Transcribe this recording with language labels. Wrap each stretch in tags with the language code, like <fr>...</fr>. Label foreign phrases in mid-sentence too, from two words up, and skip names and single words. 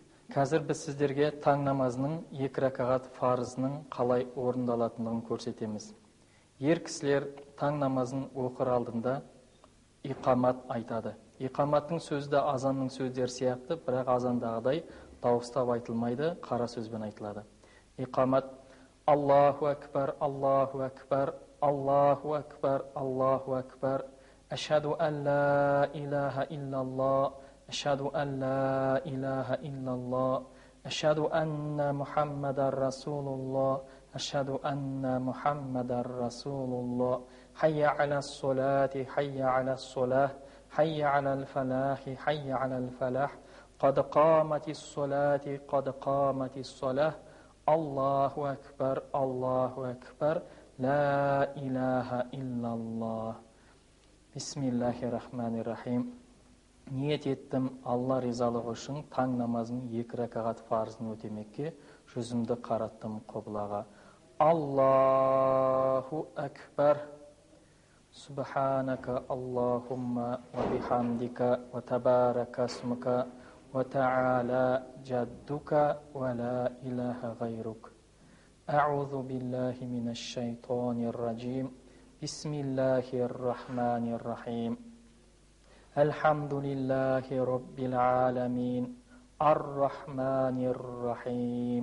<kk>Қазір біз сіздерге таң намазының 2 ракағат фарызының қалай орындалатындығын көрсетеміз. Ер кісілер таң намазын оқыр алдында иқамат айтады. Иқаматтың сөзі де азанның сөздері сияқты, бірақ азандағыдай дауыстап айтылмайды, қара сөзбен айтылады. Иқамат:</kk> <ar>الله أكبر، الله أكبر، الله أكبر، الله أكبر، أشهد أن لا إله إلا الله, أشهد أن لا إله إلا الله أشهد أن محمدا رسول الله أشهد أن محمدا رسول الله حي على الصلاة حي على الصلاة حي على الفلاح حي على الفلاح قد قامت الصلاة قد قامت الصلاة الله أكبر الله أكبر لا إله إلا الله بسم الله الرحمن الرحيم.</ar> <kk>Ниет еттім Алла ризалығы үшін таң намазының 2 ракағат фарызын өтемекке, жүзімді қараттым қыблаға.</kk> <ar>الله أكبر. سبحانك اللهم وبحمدك وتبارك اسمك وتعالى جدك ولا إله غيرك. أعوذ بالله من الشيطان الرجيم. بسم الله الرحمن الرحيم. الحمد لله رب العالمين الرحمن الرحيم</ar>